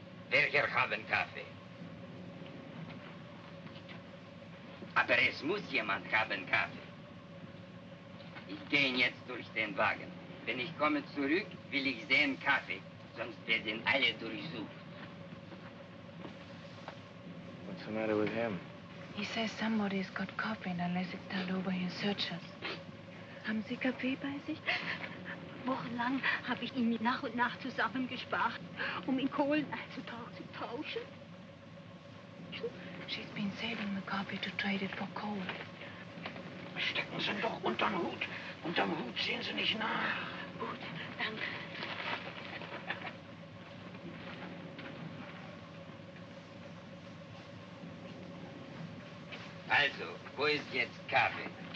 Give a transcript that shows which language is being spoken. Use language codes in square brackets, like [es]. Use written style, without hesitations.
[de] Welcher haben Kaffee? Aber es muss jemand haben Kaffee. Ich gehe jetzt durch den Wagen. Wenn ich komme zurück, will ich sehen Kaffee, sonst werden alle durchsucht. [en] What's the matter with him? He says somebody's got coffee and unless it's turned over, he'll search us. [de] Haben Sie Kaffee bei sich? Wochenlang habe ich ihn nach und nach zusammengespart, um in Kohlen einzutauschen. [en] She's been saving the coffee to trade it for coal. [de] Stecken Sie doch unterm Hut. Unterm Hut sehen Sie nicht nach. Gut, danke. Also, wo ist jetzt Kaffee?